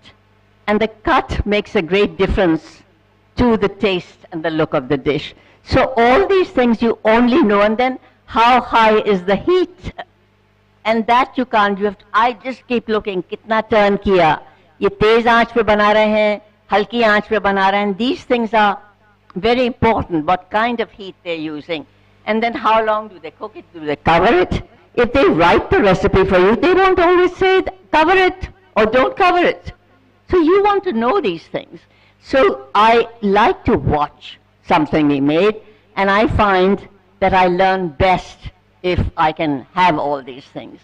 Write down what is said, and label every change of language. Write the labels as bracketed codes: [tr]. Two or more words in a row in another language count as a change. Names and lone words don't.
[en] And the cut makes a great difference to the taste and the look of the dish. So all these things you only know, and then how high is the heat? And that you can't, I just keep looking, [hi] कितना turn किया, ये तेज़ आँच पे बना रहे हैं, हल्की आँच पे बना रहे हैं. [en] These things are very important, what kind of heat they're using. And then how long do they cook it? Do they cover it? If they write the recipe for you, they don't always say cover it or don't cover it. So you want to know these things. So I like to watch something we made, and I find that I learn best if I can have all these things.